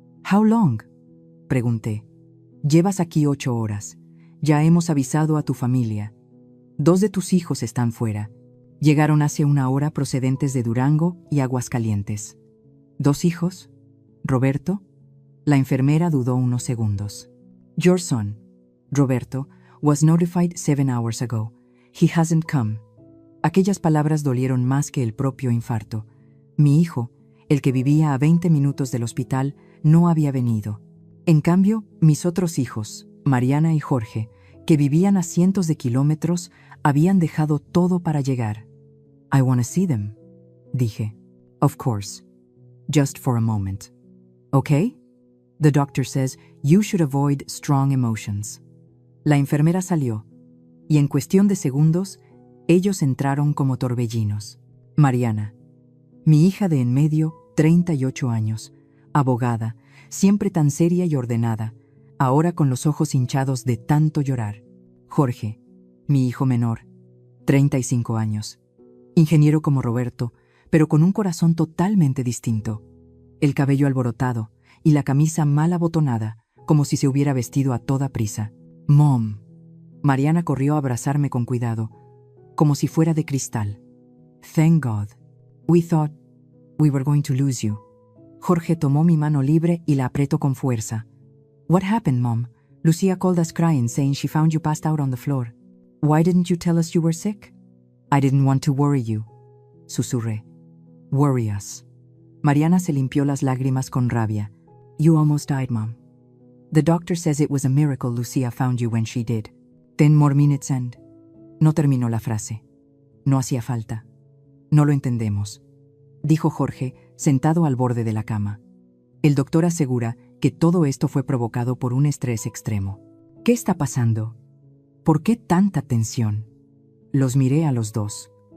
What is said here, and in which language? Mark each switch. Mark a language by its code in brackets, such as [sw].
[en] How long? [es] Pregunté. Llevas aquí 8 horas. Ya hemos avisado a tu familia. 2 de tus hijos están fuera. Llegaron hace 1 hora procedentes de Durango y Aguascalientes. ¿2 hijos? ¿Roberto? La enfermera dudó unos segundos. [en] Your son, Roberto, was notified 7 hours ago. He hasn't come. [es] Aquellas palabras dolieron más que el propio infarto. Mi hijo, el que vivía a 20 minutos del hospital, no había venido. En cambio, mis otros hijos, Mariana y Jorge, que vivían a cientos de kilómetros, habían dejado todo para llegar. [en] I want to see them, [es] dije. [en] Of course. Just for a moment. Okay? The doctor says you should avoid strong emotions. [es] La enfermera salió, y en cuestión de segundos, ellos entraron como torbellinos. Mariana, mi hija de en medio, 38 años, abogada, siempre tan seria y ordenada, ahora con los ojos hinchados de tanto llorar. Jorge, mi hijo menor, 35 años, ingeniero como Roberto, pero con un corazón totalmente distinto. El cabello alborotado y la camisa mal abotonada, como si se hubiera vestido a toda prisa. [en] Mom. [es] Mariana corrió a abrazarme con cuidado, como si fuera de cristal. [en] Thank God. We thought we were going to lose you. [es] Jorge tomó mi mano libre y la apretó con fuerza. [en] What happened, Mom? Lucia called us crying, saying she found you passed out on the floor. Why didn't you tell us you were sick? I didn't want to worry you. [es] Susurré. [en] Worry us. [es] Mariana se limpió las lágrimas con rabia. [en] You almost died, Mom. The doctor says it was a miracle Lucia found you when she did. 10 more minutes and... [es] No terminó la frase. No hacía falta. No lo entendemos, dijo Jorge, sentado al borde de la cama. El doctor asegura que todo esto fue provocado por un estrés extremo. ¿Qué está pasando? ¿Por qué tanta tensión? Los miré a los dos.